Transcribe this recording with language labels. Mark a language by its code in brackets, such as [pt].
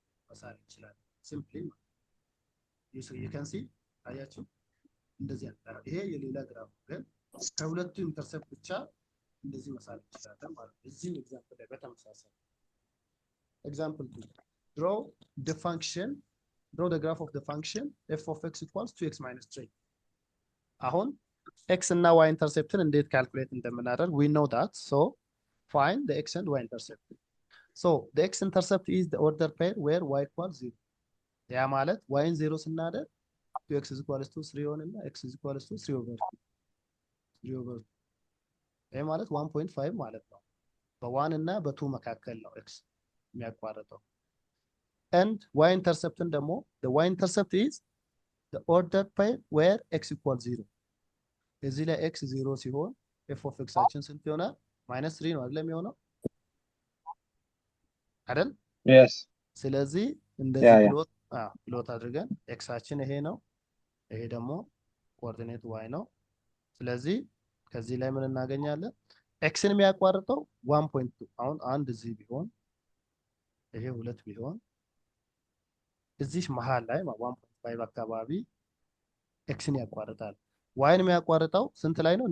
[am] መሳል ይችላል። ሲምፕሊ [en] you can see [am] አያችሁ እንደዚህ ያለው ይሄ የሌላ ግራፍ ግን ከሁለቱ ኢንተርሰፕት ብቻ እንደዚህ መሳል ይችላል ማለት ነው። እዚህ ኤግዛምፕል ላይ በተመሳሳይ ኤግዛምፕል 2 [en] draw the graph of the function f of x equals 2x minus 3 [am] አሁን x እና y ኢንተርሰፕትን እንዴት ካልኩሌት እንደምናደርግ [en] we know that, so find the x and y intercept. So the x intercept is the order pair where y equals 0 [am] ያ ማለት y ን 0 ስናደርግ [en] 2x is equals to 3 ሆነና x is equals to 3 over 2 [am] ይሄ ማለት 1.5 ማለት ነው። በ1 እና በ2 መካከል ነው x የሚያቋርጠው። [en] and y intercept ደግሞ the y intercept is the order pair where x equals 0 [am] እዚህ ላይ x 0 ሲሆን f of x አችን ስንት ይሆናል? -3 ነው አይደል የሚሆነው አይደል? [en] Yes. [am] ስለዚህ እንደዚህ ፕሎት አድርገን x አችን ይሄ ነው፣ ይሄ ደግሞ ኮኦርዲኔት y ነው። ስለዚህ ከዚህ ላይ ምን እናገኛለን? x ን የሚያቋርጠው 1.2 አሁን አንድ እዚህ ቢሆን ይሄ 2 ቢሆን እዚህ መሃል ላይ 1.5 አካባቢ x ን ያቋርጣል። y ን የሚያቋርጠው ስንት ላይ ነው?